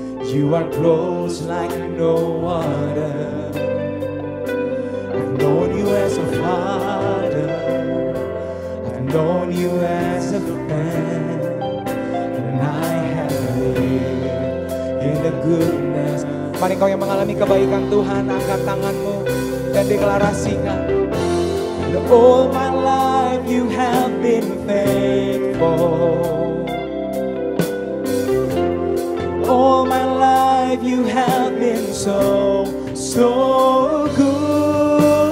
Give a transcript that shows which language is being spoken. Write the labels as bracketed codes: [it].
[en] You are close like no other. I've known you as a father, I've known you as a friend, and I have lived in the goodness. [id] Mari kau yang mengalami kebaikan Tuhan, angkat tanganmu dan deklarasikan. [en] All my life you have been faithful. All my life you have been so, so good.